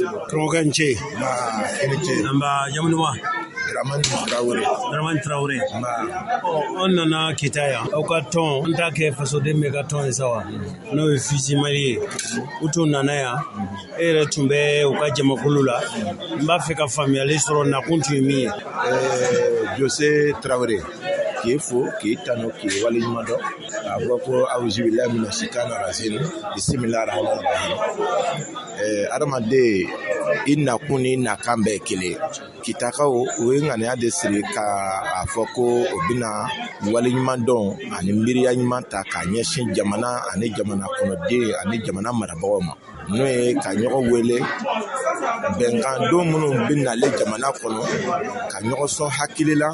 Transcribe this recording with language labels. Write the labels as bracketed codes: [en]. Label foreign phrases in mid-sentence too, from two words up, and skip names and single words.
[bm] karamɔgɔkɛ n ce an b'a jamunuma Dramani Traoré an nana kita yan aw ka tɔn an t'a kɛ fasoden bɛɛ ka tɔn ye sa wa n'o ye Fils Mali ye u tun nana yan e yɛrɛ tun bɛ u ka jamakulu la n b'a fɛ ka faamuyali sɔrɔ nakun tun ye min ye Jose Traoré k'i fo k'i tanu k'i waleɲuman dɔn k'a fɔ ko [ar] أعوذ بالله من الشيطان الرجيم بسم الله الرحمن الرحيم [bm] adamaden i nakun ni nakan bɛɛ kelen kitakaw o ye ŋaniya de siri k'a fɔ ko o bɛna waleɲuman dɔn ani miiriya ɲuman ta k'a ɲɛsin jamana ani jamana kɔnɔden ani jamana marabagaw ma n'o ye ka ɲɔgɔn wele bɛnkan don minnu bɛ nalen jamana kɔnɔ ka ɲɔgɔn sɔn hakili la